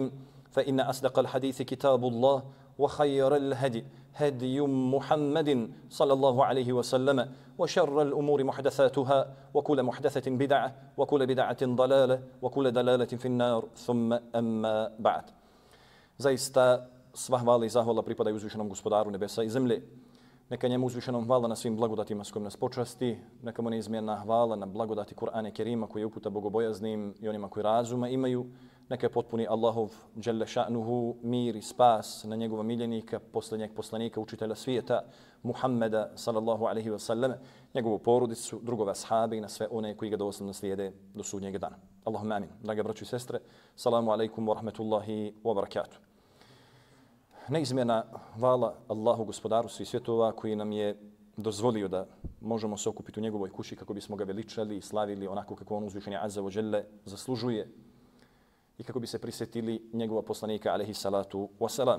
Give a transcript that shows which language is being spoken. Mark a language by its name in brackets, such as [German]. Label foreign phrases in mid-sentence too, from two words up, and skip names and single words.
[Arabic] فإن أصدق الحديث كتاب الله وخير الهدي هدي محمد صلى الله عليه وسلم وشر الأمور محدثاتها وكل محدثة بدعة وكل بدعة ضلالة وكل دلالة في النار ثم أما بعد. [Bosnian] Zaista sva hvala i zahvala pripadaju uzvišenom gospodaru nebesa i zemlje. Neka njemu uzvišenom hvala na svim blagodatima s kojim nas počasti. Neka mu neizmjerna hvala na blagodati Kur'ana Kerima koji je uputa bogobojaznim i onima koji razuma imaju. Neka je potpuni Allahov [Arabic] جل شأنه [Bosnian] mir i spas na njegova miljenika, posljednjeg poslanika, učitelja svijeta, Muhammeda [Arabic] صلى الله عليه وسلم, [Bosnian] njegovu porodicu, drugove ashabe i na sve one koji ga doslovno slijede do sudnjeg dana. [Arabic] اللهم آمين. [Bosnian] Drage braćo i sestre, [Arabic] السلام عليكم ورحمة الله وبركاته. [Bosnian] Neizmjerna hvala Allahu gospodaru svih svjetova koji nam je dozvolio da možemo se okupiti u njegovoj kući kako bismo ga veličali i slavili onako kako on uzvišeni [Arabic] عز وجل [Bosnian] zaslužuje i kako bi se prisjetili njegova poslanika [Arabic] عليه الصلاة والسلام.